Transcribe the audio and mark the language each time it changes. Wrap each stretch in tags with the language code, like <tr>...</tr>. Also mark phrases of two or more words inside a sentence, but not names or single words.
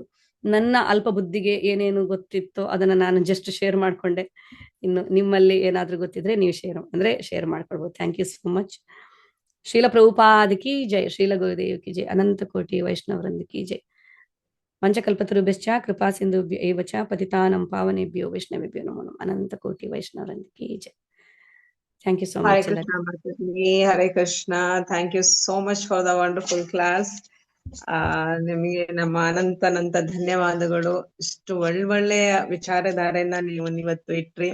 <kn>ನನ್ನ ಅಲ್ಪ ಬುದ್ಧಿಗೆ ಏನೇನು ಗೊತ್ತಿತ್ತೋ ಅದನ್ನ ನಾನು</kn> <en>just share</en> <kn>ಮಾಡ್ಕೊಂಡೆ. ಇನ್ನು ನಿಮ್ಮಲ್ಲಿ ಏನಾದ್ರೂ ಗೊತ್ತಿದ್ರೆ ನೀವು ಶೇರ್ ಮಾಡ್ಕೊಳ್ಬೋದು.</kn> <en>Thank you so much.</en> <hi>श्रील प्रभुपाद की जय, श्रील गुरुदेव की जय, अनंत कोटि वैष्णववृंद की जय.</hi> <sa>ಪಂಚಕಲ್ಪತರುಭ್ಯಶ್ಚ ಕೃಪಾ ಸಿಂಧುಭ್ಯ ಏವ ಚ ಪತಿತಾನಂ ಪಾವನೇಭ್ಯೋ ವೈಷ್ಣವೇಭ್ಯೋ ನಮೋ ನಮಃ.</sa> <hi>अनंत कोटि वैष्णववृंद की जय.</hi> <en>Thank you so much. ಹರೇ ಕೃಷ್ಣ. Thank you so much for the wonderful class.</en> <kn>ನಿಮಗೆ ನಮ್ಮ ಅನಂತ ಧನ್ಯವಾದಗಳು. ಇಷ್ಟು ಒಳ್ಳೆಯ ವಿಚಾರಧಾರೆಯನ್ನ ನೀವು ಇವತ್ತು ಇಟ್ರಿ.</kn>